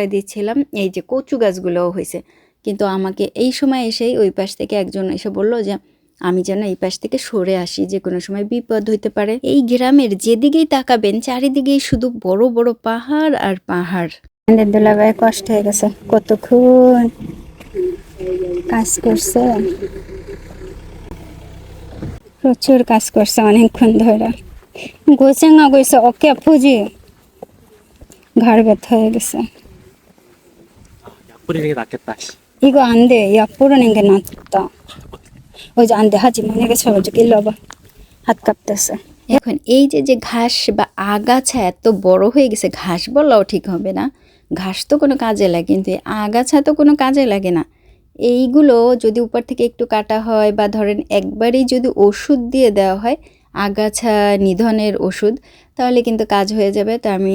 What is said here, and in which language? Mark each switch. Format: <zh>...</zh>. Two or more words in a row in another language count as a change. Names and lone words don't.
<bn>দিচ্ছিলাম এই যে কচু গাছগুলোও হয়েছে কিন্তু আমাকে এই সময় এসেই ওই পাশ থেকে একজন এসে বলল যে আমি যেন এই পাশ থেকে সরে আসি যে কোনো সময় বিপদ হইতে পারে এই গ্রামের যেদিকেই তাকাবেন চারিদিকেই শুধু বড় বড় পাহাড় আর পাহাড় আমাদের দুলাভাই কষ্ট হয়ে গেছে কতক্ষণ কাজ করছে প্রচুর কাজ করছে অনেকক্ষণ ধরে গোছেঙ্গা গেছে ওকে ফুজি ঘাড় ব্যথা হয়ে গেছে</bn> <ko>약 뿌리는 게 낫겠다. 씨. 이거 안 돼. 약 뿌리는 게 낫다.</ko> <bn>ওই যে আনতে হাজি মনে গেছে কিল্লবা হাত কাঁপতেছে এখন এই যে ঘাস বা আগাছা এত বড় হয়ে গেছে ঘাস বললেও ঠিক হবে না ঘাস তো কোনো কাজে লাগে কিন্তু আগাছা তো কোনো কাজে লাগে না এইগুলো যদি উপর থেকে একটু কাটা হয় বা ধরেন একবারেই যদি ওষুধ দিয়ে দেওয়া হয় আগাছা নিধনের ওষুধ তাহলে কিন্তু কাজ হয়ে যাবে তো আমি</bn>